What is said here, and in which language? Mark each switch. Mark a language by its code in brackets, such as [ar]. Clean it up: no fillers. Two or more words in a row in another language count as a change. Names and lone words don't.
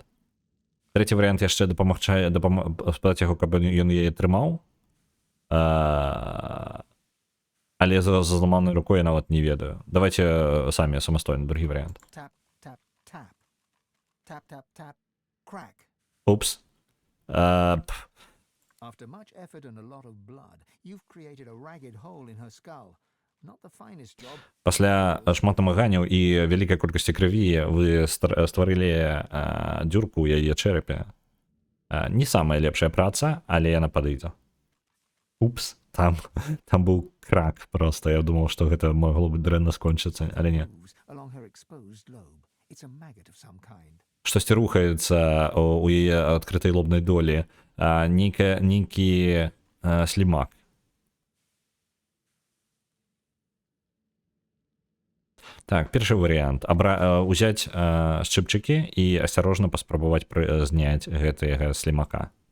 [be] Трэці варыянт яшчэ дапамагчае спытаць яго, каб ён яе трымаў, але за зламанай рукой я нават не ведаю. Давайте самі самастойна другі варыянт. Упс. [en] After much effort and a lot of blood, you've created a ragged hole in her skull. Not the finest job. [be] Пасля шмат намаганняў і вялікай колькасці крыві вы стварылі дзюрку ў яе чэрапе. Не самая лепшая праца, але яна падыдзе. Упс. там быў крак просто. Я думал, што гэта магло быць дрэнна скончыцца, але не. [en] Moves along her exposed lobe. It's a maggot of some kind. [be] Штосьці рухаецца у яе адкрытай лобнай долі. Нейкі слімак. Так, першы варыянт. Узяць шчыпчыкі і асцярожна паспрабаваць зняць гэтага слімака.